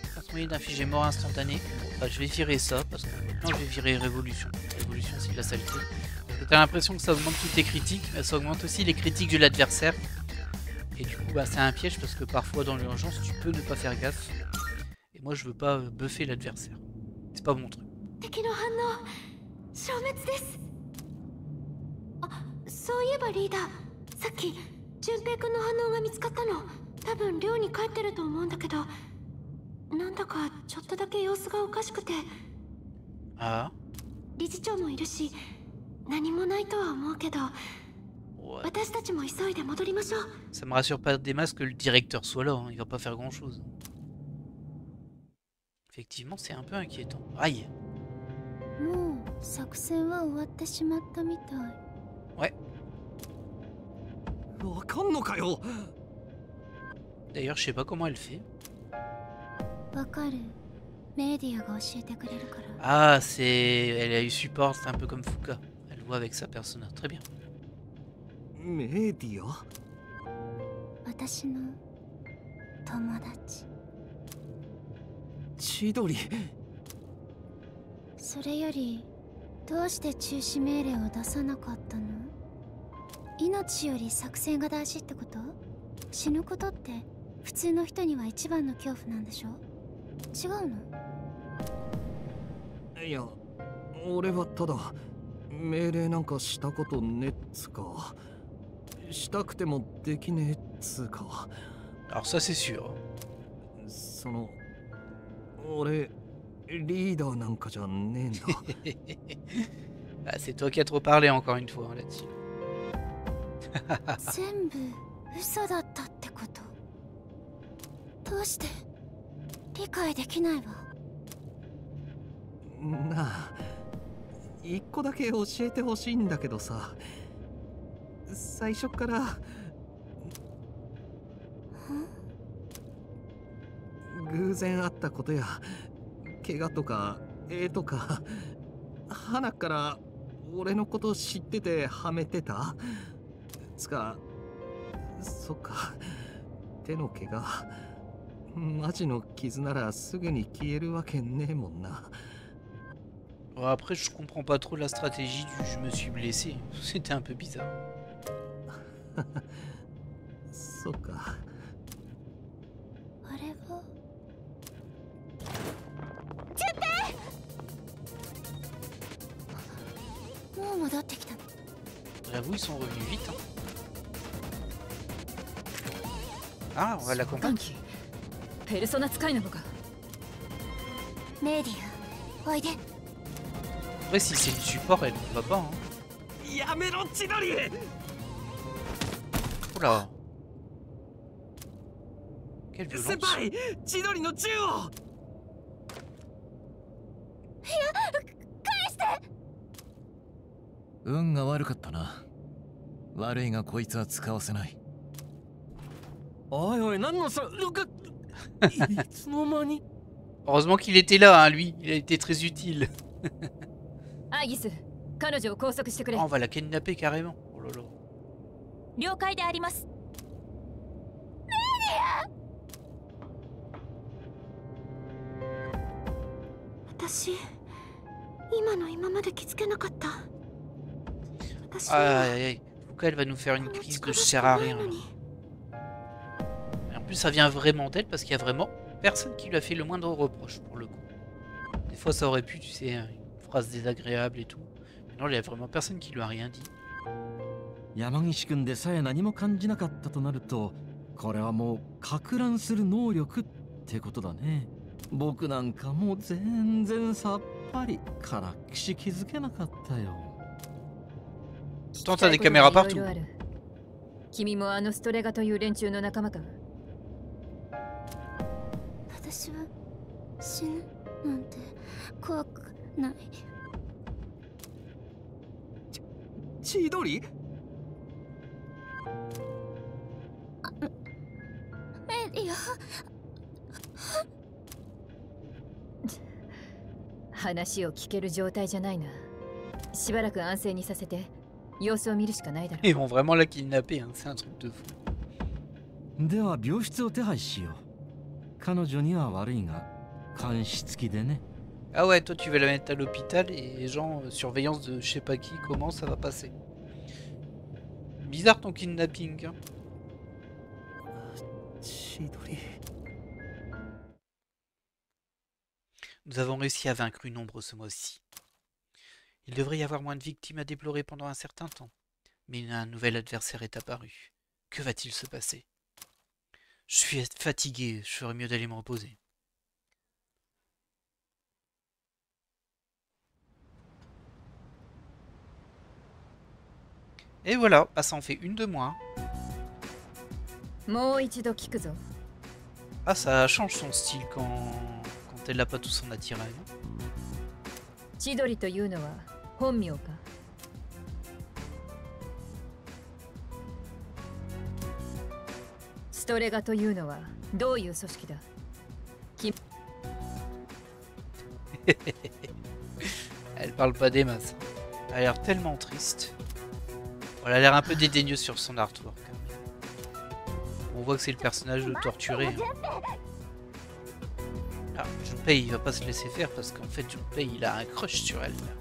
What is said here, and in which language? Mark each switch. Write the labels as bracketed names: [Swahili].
[French] Moyen d'infliger mort instantanée. Bon, bah, je vais virer ça parce que maintenant je vais virer révolution. Révolution, c'est de la saleté. Parce que t'as l'impression que ça augmente toutes tes critiques, mais ça augmente aussi les critiques de l'adversaire. Et du coup, bah, c'est un piège parce que parfois dans l'urgence, tu peux ne pas faire gaffe. Et moi, je veux pas buffer l'adversaire. C'est pas mon truc. [Japanese] 敵の反応消滅です。あ、そういえばリーダー、さっき純平君の反応が見つかったの。多分寮に帰ってると思うんだけど、なんだかちょっとだけ様子がおかしくて。ああ、理事長もいるし、何もないとは思うけど、 [French] ouais. [Japanese] 私たちも急いで戻りましょう。 [French] Ça me rassure pas des masses que le directeur soit là, hein. Il va pas faire grand chose. Effectivement, c'est un peu inquiétant. Aïe. [Japanese] もう作戦は終わってしまったみたい。 [French] Ouais. [Japanese] わかんのかよ。 [French] D'ailleurs, je sais pas comment elle fait. [Japanese] わかる。メディアが教えてくれるから。 [French] Ah, c'est... Elle a eu support, c'est un peu comme Fuka. Elle voit avec sa persona. Très bien. [Japanese] メディア？私の友達。千鳥。それよりどうして中止命令を出さなかったの？命より作戦が大事ってこと？死ぬことって普通の人には一番の恐怖なんでしょ？違うの？いや、俺はただ命令なんかしたことねっつか、したくてもできねえっつうか。 [French] Alors ça, c'est sûr. [Japanese] その俺リーダーなんかじゃねえんだ。 [French] Ah, c'est toi qui as trop parlé encore une fois hein, là-dessus. [Japanese] 全部嘘だったってこと？どうして理解できないわ。なあ、一個だけ教えてほしいんだけどさ、最初から偶然あったことや怪我とか絵とか花から俺のこと知っててはめてた？つか、そっか、手の怪我マジの傷ならすぐに消えるわけねえもんな。 [French] Bon, après, je comprends pas trop la stratégie du je me suis blessé. C'était un peu bizarre. [Japanese] そっか。あれはもう戻ってきたの？ [French] J'avoue, ils sont revenus vite. Hein. Ah, on va la combattre. [Japanese] ペルソナ使いなのか？メディア、おいで。 [French] Après, si c'est du support, elle ne va pas. Hein. [Japanese] やめろ、千鳥！ [French] Oula. Quelle [Japanese] 先 [French] violence. [Japanese] 輩、千鳥の銃を！運が悪かったな。悪いがこいつは使わせない。おいおい、何のさ、いつの間に？ [French] Heureusement qu'il était là, hein, lui. Il a été très utile. [Japanese] アイギス、彼女を拘束してくれ。 [French] Oh, on va la kidnapper carrément. Oh là là. [Japanese] 了解であります。私、今まで気づけなかった。 [French] Aïe aïe aïe. Fuka, elle va nous faire une crise de je sers à rien. Et en plus, ça vient vraiment d'elle parce qu'il y a vraiment personne qui lui a fait le moindre reproche pour le coup. Des fois, ça aurait pu, tu sais, une phrase désagréable et tout. Mais non, il y a vraiment personne qui lui a rien dit. [Japanese] 山岸君でさえ何も感じなかったとなると、これはもう撹乱する能力ってことだね。僕なんかもう全然さっぱりからっきし気づけなかったよ。 [French] Pourtant, t'as des caméras partout. [Japanese] 君もあのストレガという連中の仲間か？私は死ぬなんて怖くない。千鳥？メリア。話を聞ける状態じゃないな。しばらく安静にさせて様子を見るしかないだろう。 [French] Ils vont vraiment la kidnapper, hein. C'est un truc de fou. [Japanese] では病室を手配しよう。彼女には悪いが監視付きでね。 [French] Ah ouais, toi tu vas la mettre à l'hôpital et genre surveillance de je sais pas qui, comment ça va passer. Bizarre ton kidnapping. Hein. [Japanese] 千鳥。 [French] Nous avons réussi à vaincre une ombre ce mois-ci. Il devrait y avoir moins de victimes à déplorer pendant un certain temps. Mais un nouvel adversaire est apparu. Que va-t-il se passer? Je suis fatigué, je ferais mieux d'aller me reposer. Et voilà, bah ça en fait une de moins. [Japanese] もう一度聞くぞ。 [French] Ah, ça change son style quand elle n'a pas tout son attirail. [Japanese] 千鳥というのは本名か？ストレガというのはどういう組織だ？ [French] Elle parle pas des masses. Elle a l'air tellement triste. Elle a l'air un peu dédaigneuse sur son artwork. On voit que c'est le personnage torturé. Ah, Junpei il va pas se laisser faire parce qu'en fait Junpei il a un crush sur elle.